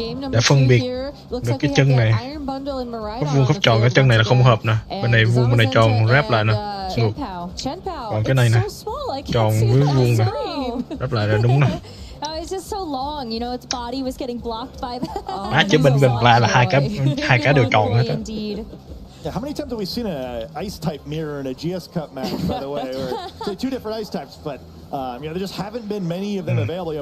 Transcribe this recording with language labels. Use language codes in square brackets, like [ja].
[vi] Để phân biệt được cái chân này. Khớp vuông khớp tròn, cái chân này là không hợp nè. Bên này vuông, bên này tròn, ráp lại nè. Ngược. Còn cái này nè, tròn với vuông nè, ráp lại là đúng nè. [en] It's just so long, you know, its body was getting blocked by that. [vi] Chứ bên Gunpla là hai cái đều tròn hết á. [en] Yeah, how many times have we seen an ice type mirror in a GS Cup match, by the way? Or two different ice types, but there just haven't been many of them available.